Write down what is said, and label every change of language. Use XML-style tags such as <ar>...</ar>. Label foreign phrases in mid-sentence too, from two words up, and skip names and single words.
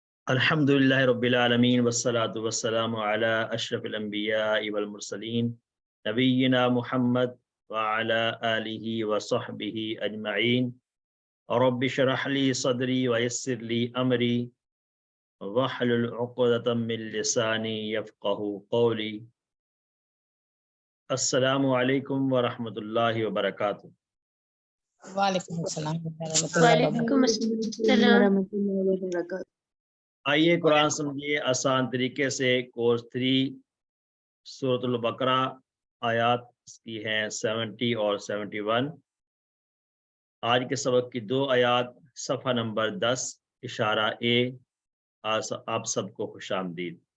<ar>الحمد لله رب العالمين والصلاة والسلام على أشرف الأنبياء والمرسلين نبينا محمد وعلى آله وصحبه أجمعين. رب اشرح لي صدري ويسر لي أمري واحلل عقدة من لساني يفقهوا قولي. السلام عليكم ورحمة الله وبركاته. وعليكم السلام رحمة الله وعليكم السلام. वबरकातुहू।</ar> <ur>آئیے قرآن سمجھیے آسان طریقے سے. کورس 3 سورۃ البقرہ، آیات کی ہیں 70 اور 71. آج کے سبق کی 2 آیات، صفحہ نمبر 10 اشارہ اے. آپ سب کو خوش آمدید.</ur>